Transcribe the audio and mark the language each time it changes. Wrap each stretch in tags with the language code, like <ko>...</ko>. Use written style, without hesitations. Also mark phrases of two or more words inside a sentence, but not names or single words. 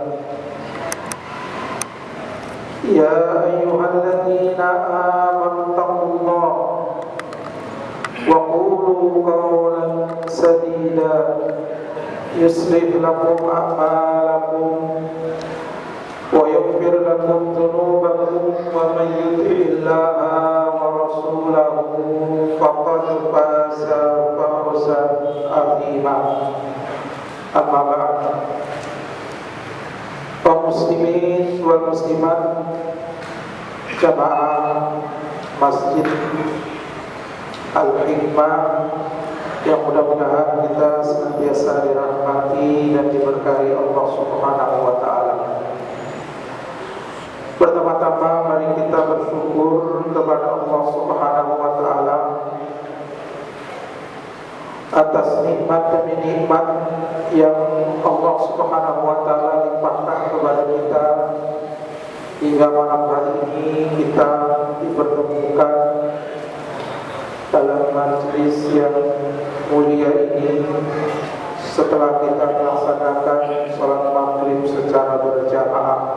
<ar>يا أيها الذين آمنوا اتقوا الله وقولوا قولا سديدا يصلح لكم أعمالكم ويغفر لكم ذنوبكم ومن يطع الله ورسوله فقد فاز فوزا عظيما. أما بعد.</ar> <id>Kaum</id> <ar>مسلمين والمسلمات</ar> <id>jamaah Masjid Al-Hikmah yang mudah-mudahan kita senantiasa dirahmati dan diberkahi Allah</id> <ar>سبحانه وتعالى.</ar> <id>Pertama-tama mari kita bersyukur kepada Allah</id> <ar>سبحانه وتعالى</ar> <id>atas nikmat demi nikmat yang Allah</id> <ar>سبحانه وتعالى</ar> <id>limpahkan kepada kita hingga malam hari ini kita dipertemukan dalam majlis yang mulia ini setelah kita melaksanakan salat maghrib secara berjamaah.</id>